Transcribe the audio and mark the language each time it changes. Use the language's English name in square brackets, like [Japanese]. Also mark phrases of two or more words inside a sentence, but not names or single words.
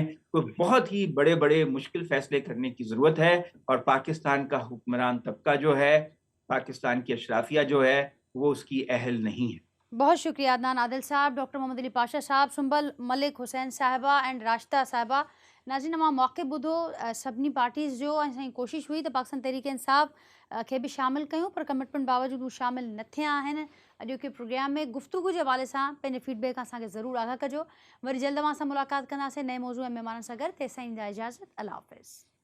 [Urdu] تو بہت ہی بڑے بڑے مشکل فیصلے کرنے کی ضرورت ہے, اور پاکستان کا حکمران طبقہ جو ہے, پاکستان کی اشرافیہ جو ہے, وہ اس کی اہل نہیں ہے. بہت شکریہ عدنان عادل صاحب, ڈاکٹر محمد علی پاشا صاحب, سنبل ملک حسین صاحبہ اینڈ راشدہ صاحبہ. [Sindhi] ناظرین اما موقع بدھو سبنی پارٹیز جو असांजी कोशिशि हुई त पाकिस्तान तहरीक इंसाफ खे बि शामिल कयूं, पर कमिटमेंट बावजूदि हू शामिल न थिया आहिनि. अॼोके प्रोग्राम में गुफ़्तगू जे हवाले सां पंहिंजे फीडबैक असांखे ज़रूरु आगाह कजो. वरी जल्द असां मुलाक़ात कंदासीं नए मौज़ू ऐं महिमाननि सां गॾु. तेसिताईं ॾींदा इजाज़त. अल्लाह हाफ़िज़.